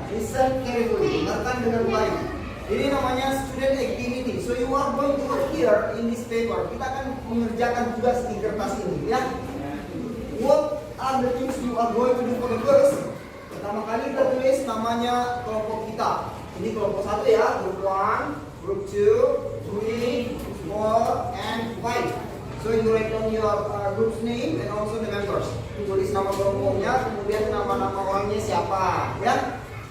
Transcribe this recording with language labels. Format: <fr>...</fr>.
<en>Listen carefully,</en> <id>dengarkan dengan baik. Ini namanya</id> <en>student activity. So you are going to work here in this paper.</en> <id>Kita akan mengerjakan tugas di kertas ini, ya.</id> <en>What are the things you are going to do for the first?</en> <id>Pertama kali kita tulis namanya kelompok kita. Ini kelompok 1 ya,</id> <en>group 1, group 2, 3, 4, and 5. So you write down your group's name and also the members.</en> <id>Tulis nama kelompoknya, kemudian nama-nama orangnya siapa, ya.</id>